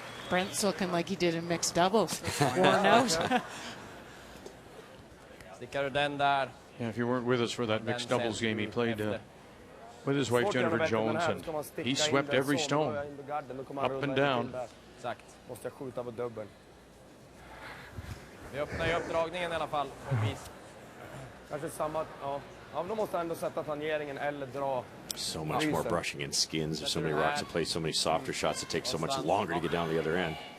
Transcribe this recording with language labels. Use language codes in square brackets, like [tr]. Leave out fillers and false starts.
[en] Brent's looking like he did in mixed doubles. Worn out. [sv] Stickar du den där. [en] Yeah, if you weren't with us for that mixed doubles game, he played with his wife Jennifer Jones, and he swept every stone up and down. [sv] Exakt. Måste jag skjuta på dubbel. Vi öppnar ju uppdragningen i alla fall på ett vis. Kanske samma, ja. Ja, då måste ändå sätta tangeringen eller dra. [en] So much more brushing in skins. There's so many rocks to play, so many softer shots. It takes so much longer to get down the other end.